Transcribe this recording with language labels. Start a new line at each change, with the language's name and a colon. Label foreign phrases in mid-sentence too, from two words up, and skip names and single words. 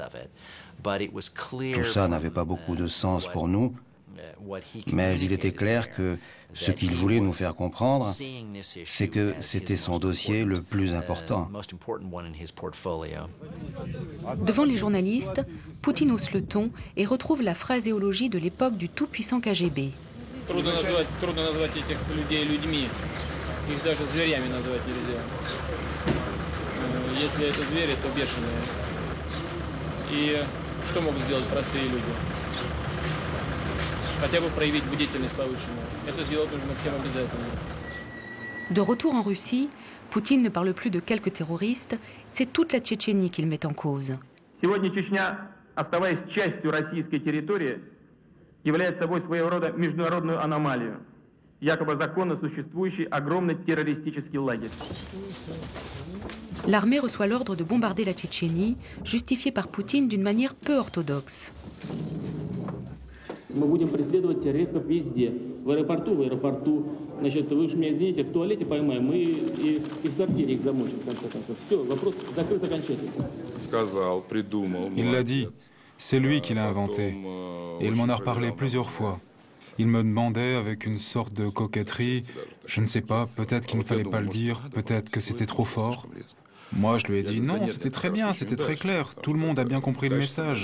French: Tout ça n'avait pas beaucoup de sens pour nous, mais il était clair que ce qu'il voulait nous faire comprendre, c'est que c'était son dossier le plus important. Devant les journalistes, Poutine hausse le ton et retrouve la phraséologie de l'époque du tout-puissant KGB.
Russian: Трудно назвать этих людей людьми. Их даже зверями назвать нельзя. Если это звери, то бешеные. И что могут сделать простые люди? Хотя бы проявить бдительность повышенную. Это сделать нужно всем обязательно.
French: De retour en Russie, Poutine ne parle plus de quelques terroristes, c'est toute la Tchétchénie qu'il met en cause.
Russian: Сегодня Чечня, оставаясь частью российской территории, является собой своего рода международную аномалию, якобы законно существующий огромный террористический лагерь.
French: L'armée reçoit l'ordre de bombarder la Tchétchénie, justifié par Poutine d'une manière peu orthodoxe.
Russian: Мы будем преследовать террористов везде. В аэропорту. Значит, вы уж меня извините, в туалете поймаем и в сортире их замочим, в конце концов. Все, вопрос закрыт окончательно. Сказал, придумал.
French: Il l'a dit. C'est lui qui l'a inventé. Et il m'en a reparlé plusieurs fois. Il me demandait avec une sorte de coquetterie, je ne sais pas, peut-être qu'il ne fallait pas le dire, peut-être que c'était trop fort. Moi, je lui ai dit non, c'était très bien, c'était très clair, tout le monde a bien compris le message.